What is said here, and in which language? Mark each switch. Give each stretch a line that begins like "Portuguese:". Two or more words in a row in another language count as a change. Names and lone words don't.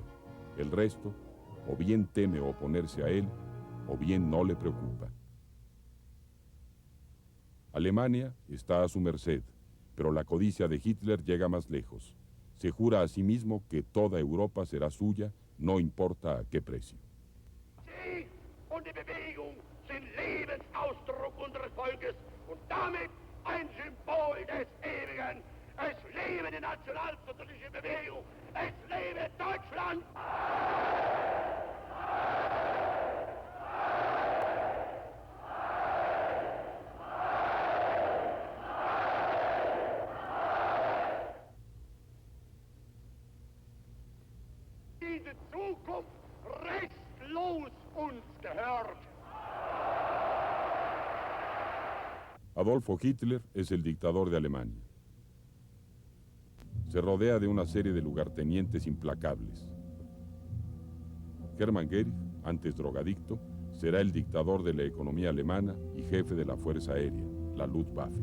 Spanish: El resto, o bien teme oponerse a él, o bien no le preocupa. Alemania está a su merced, pero la codicia de Hitler llega más lejos. Se jura a sí mismo que toda Europa será suya, no importa a qué precio.
German: Sie und die Bewegung sind Lebensausdruck unseres Volkes und damit ein Symbol des Ewigen. Es lebe die nationalsozialistische Bewegung! Es lebe Deutschland! Diese Zukunft restlos uns gehört.
Spanish: Adolfo Hitler es el dictador de Alemania. Se rodea de una serie de lugartenientes implacables. Hermann Göring, antes drogadicto, será el dictador de la economía alemana y jefe de la Fuerza Aérea, la Luftwaffe.